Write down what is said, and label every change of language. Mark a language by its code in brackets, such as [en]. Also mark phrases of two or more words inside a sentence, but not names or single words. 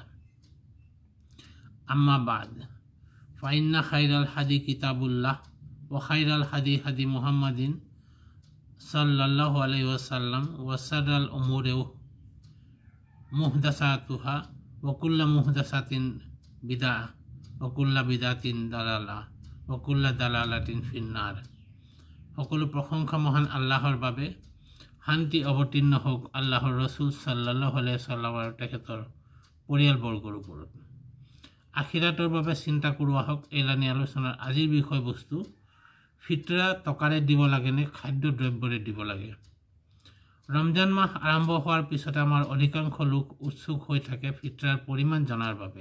[ar] أما بعد، فإن خير الهدي كتاب الله وخير الهدي هدي محمد صلى الله عليه وسلم وشر الأمور محدثاتها وكل محدثة بدعة وكل بدعة ضلالة وكل ضلالة في النار. [as] সকলো প্ৰশংসা মহান আল্লাহৰ বাবে। শান্তি অৱতীৰ্ণ হওক আল্লাহৰ ৰসুল [ar] صلى الله عليه سلم [as] আৰু তেখেতৰ পৰিয়ালবৰ্গৰ ওপৰত। আখিৰাতৰ বাবে চিন্তা কৰোৱা হওক। এলানি আলোচনাৰ আজিৰ বিষয়বস্তু, ফিতৰা টকাৰে দিব লাগে নে খাদ্য দ্ৰব্যৰে দিব লাগে। ৰমজান মাহ আৰম্ভ হোৱাৰ পিছতে আমাৰ অধিকাংশ লোক উৎসুক হৈ থাকে ফিতৰাৰ পৰিমাণ জনাৰ বাবে।